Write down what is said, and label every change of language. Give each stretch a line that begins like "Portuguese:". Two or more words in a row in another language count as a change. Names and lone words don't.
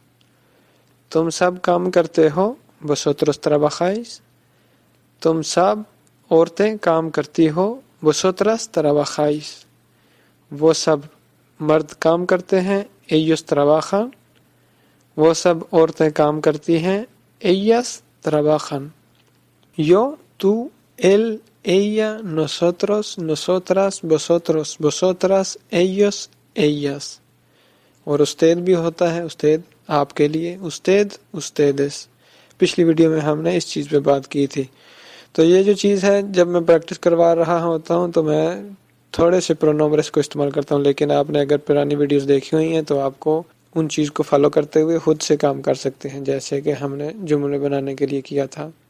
Urdu: تم سب کام کرتے ہو،
Spanish: vosotros trabajáis,
Urdu: تم سب عورتیں کام کرتی ہو،
Spanish: vosotros trabajáis.
Urdu: وہ سب مرد کام کرتے ہیں،
Spanish: ellos trabajan,
Urdu: وہ سب عورتیں کام کرتی ہیں،
Spanish: ellas trabajan. yo, tú, él, ella, nosotros, nosotras, vosotros, vosotras, ellos, ellas۔
Urdu: اور استاد بھی ہوتا ہے، استاد آپ کے لیے،
Spanish: usted, ustedes.
Urdu: پچھلی ویڈیو میں ہم نے اس چیز پہ بات کی تھی۔ تو یہ جو چیز ہے، جب میں پریکٹس کروا رہا ہوتا ہوں تو میں تھوڑے سے پرونومبرس کو استعمال کرتا ہوں، لیکن آپ نے اگر پرانی ویڈیوز دیکھی ہوئی ہیں تو آپ کو ان چیز کو فالو کرتے ہوئے خود سے کام کر سکتے ہیں، جیسے کہ ہم نے جملے بنانے کے لیے کیا تھا۔